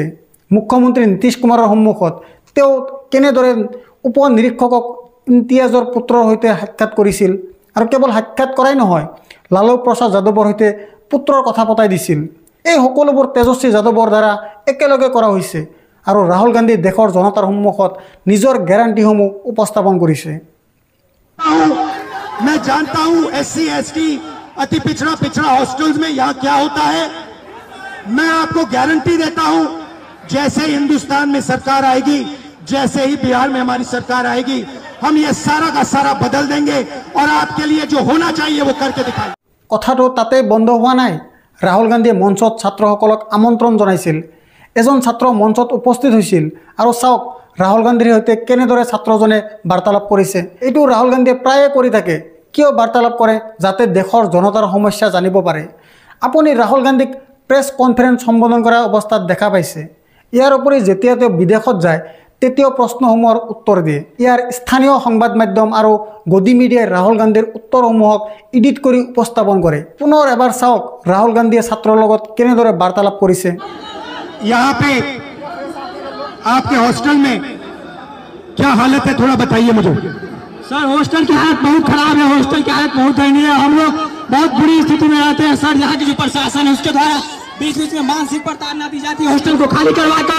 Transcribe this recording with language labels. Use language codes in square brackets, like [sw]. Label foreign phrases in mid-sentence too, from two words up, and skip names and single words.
[as] মুখ্যমন্ত্ৰী নীতিশ কুমাৰৰ সন্মুখত তেওঁ কেনেদৰে উপ নিৰীক্ষকক ইমতিয়াজৰ পুত্ৰৰ সৈতে সাক্ষাৎ কৰিছিল আৰু কেৱল সাক্ষাৎ কৰাই নহয়, লালু প্ৰসাদ যাদৱৰ সৈতে পুত্ৰৰ কথা পতাই দিছিল। এই সকলোবোৰ তেজস্বী যাদৱৰ দ্বাৰা একেলগে কৰা হৈছে আৰু ৰাহুল গান্ধী দেশৰ জনতাৰ সন্মুখত নিজৰ গেৰাণ্টিসমূহ উপস্থাপন কৰিছে। [hi] मैं जानता हूं SC ST अति पिछड़ा हॉस्टल्स में यहाँ क्या होता है। मैं आपको गारंटी देता हूं, जैसे ही हिंदुस्तान में सरकार आएगी, जैसे ही बिहार में हमारी सरकार आएगी, हम ये सारा का सारा बदल देंगे और आपके लिए जो होना चाहिए वो करके दिखाएंगे। [as] কথাটো তাতে বন্ধ হোৱা নাই। ৰাহুল গান্ধীয়ে মঞ্চত ছাত্ৰসকলক আমন্ত্ৰণ জনাইছিল। এজন ছাত্ৰ মঞ্চত উপস্থিত হৈছিল আৰু চাওক ৰাহুল গান্ধীৰ সৈতে কেনেদৰে ছাত্ৰজনে বাৰ্তালাপ কৰিছে। এইটো ৰাহুল গান্ধীয়ে প্ৰায়ে কৰি থাকে। কিয় বাৰ্তালাপ কৰে? যাতে দেশৰ জনতাৰ সমস্যা জানিব পাৰে। আপুনি ৰাহুল গান্ধীক [en] press conference [as] সম্বোধন কৰা অৱস্থাত দেখা পাইছে। ইয়াৰ উপৰি যেতিয়া তেওঁ বিদেশত যায়, তেতিয়াও প্ৰশ্নসমূহৰ উত্তৰ দিয়ে। ইয়াৰ স্থানীয় সংবাদ মাধ্যম আৰু গদি মিডিয়াই ৰাহুল গান্ধীৰ উত্তৰসমূহক এডিট কৰি উপস্থাপন কৰে। পুনৰ এবাৰ চাওক ৰাহুল গান্ধীয়ে ছাত্ৰৰ লগত কেনেদৰে বাৰ্তালাপ কৰিছে। [hi] यहाँ पे आपके हॉस्टल में क्या हालत है, थोड़ा बताइए मुझे। सर हॉस्टल की हालत बहुत खराब है, हॉस्टल की हालत बहुत दयनीय है। हम लोग बहुत बुरी स्थिति में रहते हैं सर। यहाँ की जो प्रशासन है उसके द्वारा बीच बीच में मानसिक प्रताड़ना दी जाती है हॉस्टल को खाली करवाकर।